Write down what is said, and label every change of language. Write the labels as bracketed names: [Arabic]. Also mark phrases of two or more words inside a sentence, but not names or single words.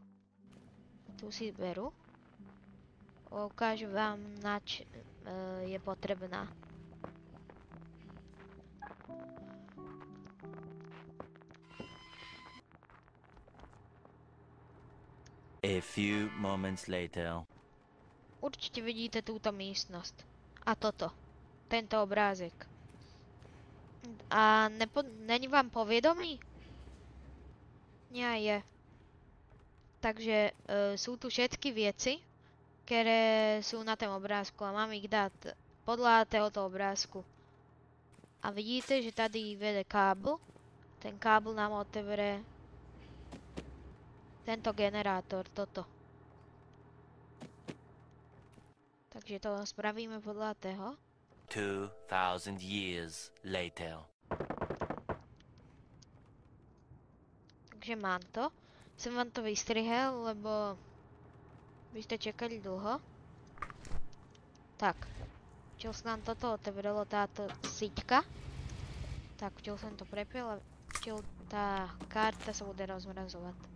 [Slovak] Tu si beru. Ukážu vám, nač je potrebná. [English] A few moments later. [Slovak] Určite vidíte túto miestnosť. A toto. Tento obrázek. A není vám povedomý? Nie je. Takže sú tu všetky veci, ktoré sú na tom obrázku a mám ich dať podľa tohoto obrázku. A vidíte, že [Czech] tady vede [Slovak] kábel. Ten kábel nám otevře tento generátor, toto. Takže to spravíme podľa toho. [English] 2000 years later. [Slovak] Takže mám to. Som vám to vystrihel, lebo by ste čekali dlho. Tak. Včel sa nám toto otevřelo, táto síťka. Tak, včel som to prepil a včel tá karta sa bude rozmrazovať.